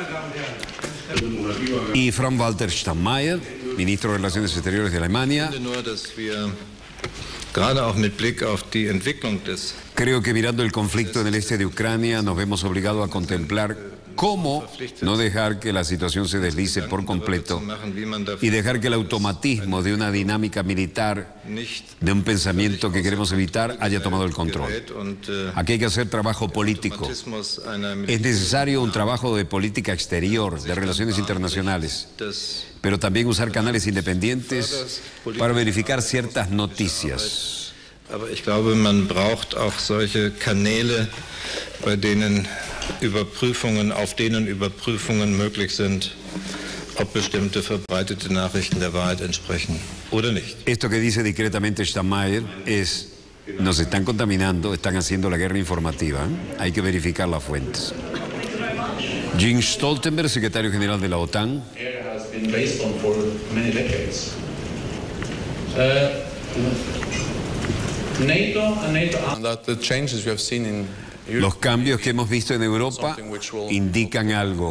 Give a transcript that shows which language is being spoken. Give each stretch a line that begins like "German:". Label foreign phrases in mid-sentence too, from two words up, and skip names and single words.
Spanish: Y Frank-Walter Steinmeier, ministro de Relaciones Exteriores de Alemania, creo que mirando el conflicto en el este de Ucrania nos vemos obligados a contemplar cómo no dejar que la situación se deslice por completo y dejar que el automatismo de una dinámica militar, de un pensamiento que queremos evitar, haya tomado el control. Aquí hay que hacer trabajo político. Es necesario un trabajo de política exterior, de relaciones internacionales, pero también usar canales independientes para verificar ciertas noticias.
German: Aber ich glaube, man braucht auch solche Kanäle, bei denen auf denen Überprüfungen möglich sind, ob bestimmte verbreitete Nachrichten der Wahrheit entsprechen oder nicht.
Spanish: Esto que dice discretamente Steinmeier es, nos están contaminando, están haciendo la guerra informativa, hay que verificar las fuentes. Jens Stoltenberg, secretario general de la OTAN, Los cambios que hemos visto en Europa indican algo.